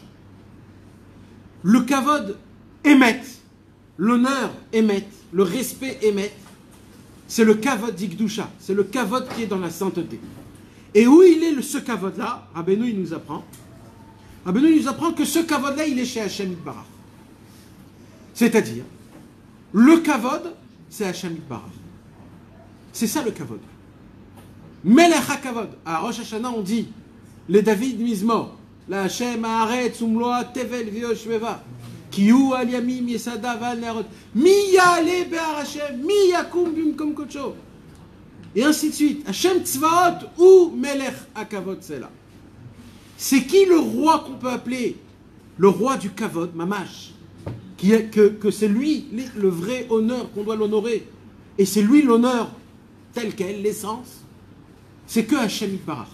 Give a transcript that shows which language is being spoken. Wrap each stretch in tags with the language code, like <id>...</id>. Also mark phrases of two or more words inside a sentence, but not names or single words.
<fr>Le kavod émet, l'honneur émet, le respect émet, c'est le kavod d'Ikdusha, c'est le kavod qui est dans la sainteté. Et où il est ce kavod-là? Rabbeinu, il nous apprend. Rabbeinu, il nous apprend que ce kavod-là, il est chez</fr> <he>השם יתברך.</he> <fr>C'est-à-dire, le kavod, c'est</fr> <he>השם יתברך. C'est ça le kavod. מלך הכבוד.</he> <fr>À Rosh Hashanah, on dit, les</fr> <he>דוד מזמור, ל השם הארץ ומלואה תבל ויושביה, כי הוא על ימים יסדה ועל נהרות, מי יעלה בהר השם, מי יקום במקום קדשו.</he> <fr>Et ainsi de suite.</fr> <he>השם צבאות ou מלך הכבוד,</he> <fr>c'est là. C'est qui le roi qu'on peut appeler le roi du Kavod, Mamash, que c'est lui le vrai honneur qu'on doit l'honorer, et c'est lui l'honneur tel quel, l'essence, c'est que</fr> <he>השם יתברך.</he>